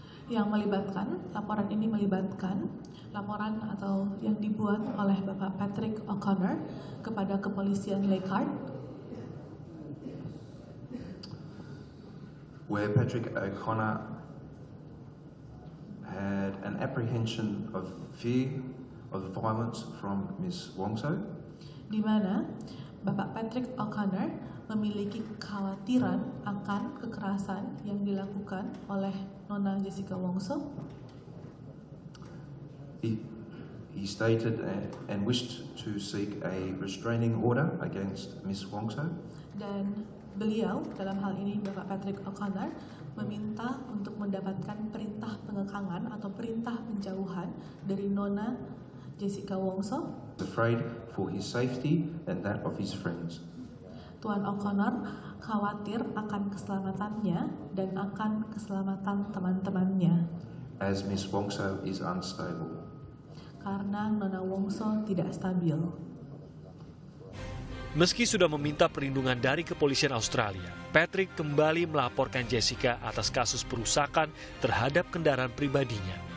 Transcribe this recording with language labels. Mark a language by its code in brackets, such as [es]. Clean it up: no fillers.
[id] Yang melibatkan, laporan ini melibatkan laporan atau yang dibuat oleh Bapak Patrick O'Connor kepada kepolisian Leichhardt, [en] where Patrick O'Connor had an apprehension of fear of violence from Ms. Wongso, [id] di mana Bapak Patrick O'Connor memiliki kekhawatiran akan kekerasan yang dilakukan oleh Nona Jessica Wongso. [en] He stated and wished to seek a restraining order against Ms. Wongso. [id] Dan beliau, dalam hal ini Bapak Patrick O'Connor, meminta untuk mendapatkan perintah pengekangan atau perintah penjauhan dari Nona Jessica Wongso. [en] Afraid for his safety and that of his friends. [id] Tuan O'Connor khawatir akan keselamatannya dan akan keselamatan teman-temannya. [en] As Ms. Wongso is unstable. [id] Karena Nona Wongso tidak stabil. Meski sudah meminta perlindungan dari kepolisian Australia, Patrick kembali melaporkan Jessica atas kasus perusakan terhadap kendaraan pribadinya.